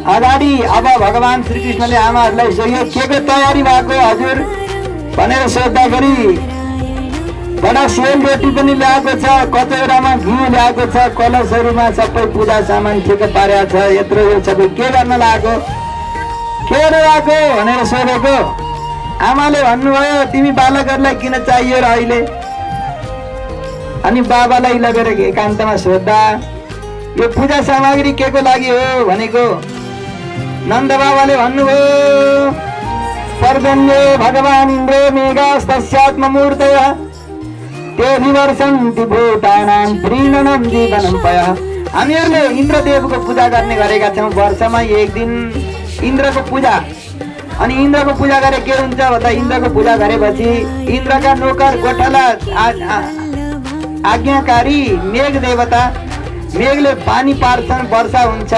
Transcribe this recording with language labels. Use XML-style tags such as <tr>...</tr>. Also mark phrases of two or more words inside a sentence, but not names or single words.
<ne>अगाडि अब भगवान श्रीकृष्णले आमाहरूलाई सोध्यो के को तयारी भएको हजुर भनेर सोद्धाखेरि बडा सेल रोटी पनि ल्याएको छ, कचौरामा घिउ ल्याएको छ, कलशहरूमा सबै पूजा सामान ठिक पारेको छ, यत्रो यो सबै के गर्न लागेको भनेर सोधेको। आमाले भन्नुभयो तिमी बालकहरूलाई किन चाहियो र अहिले? अनि बाबालाई लगेर एकान्तमा सोद्धा यो पूजा सामग्री के को लागि हो भनेको नन्द बाबाले भन्नुभयो</ne> <sa>पर्जन्ये भगवान इन्द्र मेघास्तस्यात्ममूर्तयः ते विवर्षन्ति भूतानां प्रीणनं जीवनं पयः।</sa> <ne>हामीहरूले इन्द्रदेवको पूजा गर्ने गरेका छौँ, वर्षमा एक दिन इन्द्रको पूजा। अनि इन्द्रको पूजा गरे के हुन्छ भन्दा इन्द्रको पूजा गरेपछि इन्द्रका नोकर गोठला आज्ञाकारी मेघ देवता, मेघले पानी पार्छन्, वर्षा हुन्छ।</ne>